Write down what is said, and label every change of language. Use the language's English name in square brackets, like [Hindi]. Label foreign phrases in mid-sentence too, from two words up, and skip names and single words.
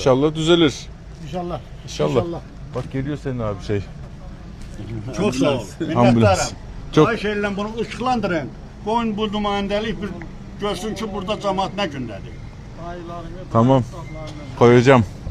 [Turkish] İnşallah düzelir. İnşallah. İnşallah. Bak geliyor senin abi şey. [Azerbaijani] Çox sağ ol. [Turkish] Ambulans. [Azerbaijani] Minnətdaram. [Turkish] Çok [Azerbaijani] Xahiş edirəm bunu ışıqlandırın. Qoyun bu nümayəndəlik bir görsün ki burada cəmaat nə gündədir. [Turkish] tamam. Koyacağım.